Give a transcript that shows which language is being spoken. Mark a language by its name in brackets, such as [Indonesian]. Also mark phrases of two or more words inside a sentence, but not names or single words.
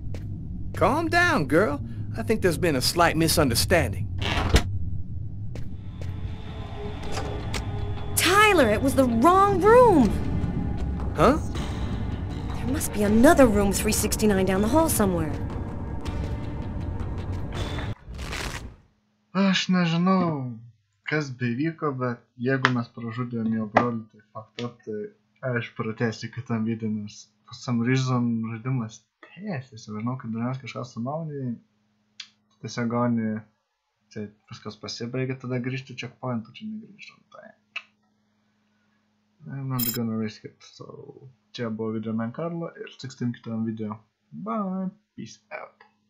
[English] Calm down, girl. I think there's been a slight misunderstanding. Tyler, it was the wrong room! Huh? There must be another room 369 down the hall somewhere. [Lithuanian] Aš nežinau, kas bevyko, bet jeigu mes pražudėm jo brolį, tai [English] fucked up, [Lithuanian] tai aš pratęsiu kitam video, nes [English] for some reason [Lithuanian] žaidimas tęsiasi. Žinau, kad dažniausiai kažką sumauni, tiesiog gauni, tai viskas pasibaigia, tada grįžti checkpointų, čia negrįžtam, tai [English] I'm not gonna risk it. [Lithuanian] So, čia buvo Videomen Karlo ir susitiksim kitam video. [English] Bye, peace out.